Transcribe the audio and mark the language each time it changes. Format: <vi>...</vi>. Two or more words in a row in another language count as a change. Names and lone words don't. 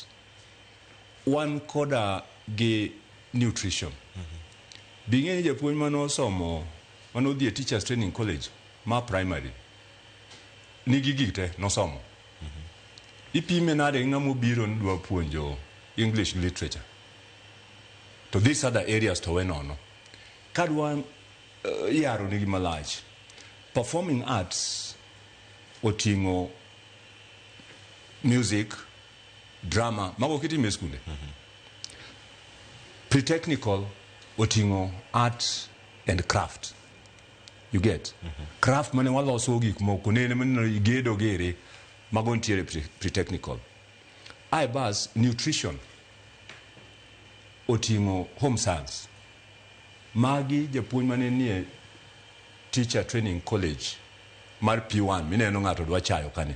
<luo>Wan koda gi nutrition. Bing'e japuonj mano somo, mano dhie</luo> <en>teachers training college</en> <luo>ma primary. Nigi gik te nosomo. Ipime nade ng'amo biro ndwa puonjo</luo> <en>English literature. To these other areas</en> <luo>to wenono. Kadwa yaro nigi malach.</luo> <en>Performing arts</en> <luo>otingo</luo> <en>music, drama,</en> <luo>mago kitime skunde.</luo> <en>Pre-technical otingo art and craft. You get?</en> <luo>Craft mane waloso gik moko nene mane igedo gere mago ntiere pre-technical. Bas nutrition otingo</luo> <en>home science.</en> <luo>Magi japuonj mane nie</luo> <en>teacher training college</en> <luo>mar P1 mineno ng'ato dwa chayo kane.</luo>